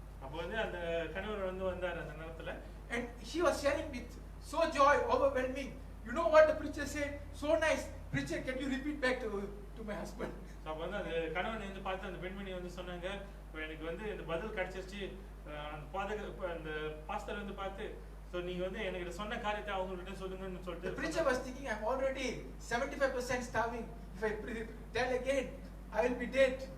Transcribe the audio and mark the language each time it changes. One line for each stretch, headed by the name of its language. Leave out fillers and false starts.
Tamil: அப்போ வந்து அந்த கணவர் வந்து வந்தார் அந்த நேரத்துல.
English: And she was sharing with so joy, overwhelming. You know what the preacher said? So nice. Preacher, can you repeat back to my husband?
Tamil: அப்போ வந்து அந்த கணவன் வந்து பார்த்து அந்த பெண்மணி வந்து சொன்னாங்க, எனக்கு வந்து இந்த பதில் கிடைச்சிருச்சு, அந்த பாஸ்டர் வந்து பார்த்து, so நீங்க வந்து எனக்கு சொன்ன காரியத்தை அவங்ககிட்ட சொல்லுங்கன்னு சொல்லிட்டு.
English: The preacher was thinking, I'm already 75% starving. If I tell again, I will be dead.